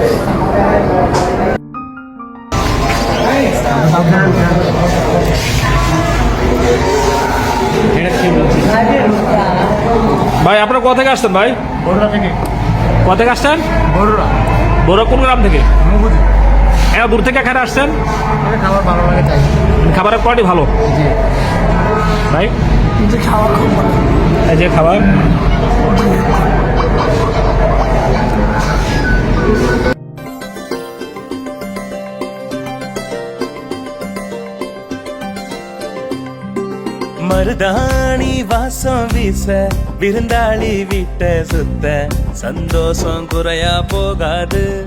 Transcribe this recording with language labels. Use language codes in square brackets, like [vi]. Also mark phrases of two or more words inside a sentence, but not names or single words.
[bn] ভাই আপনারা কোথা থেকে আসছেন ভাই? বড়ুয়া থেকে। কোথা থেকে আসছেন? বড়ুয়া। বড়ুয়া কোন গ্রাম থেকে? মুগুজি। এত দূর থেকে এখানে আসছেন? খাবার ভালো লাগে তাই। খাবারের কোয়ালিটি ভালো জি ভাই? খাওয়া খুব ভালো। এই যে খাবার [ta] மருதாணி வாசம் வீச விருந்தாளி வீட்டை சுத்த சந்தோஷம் குறையா போகாது.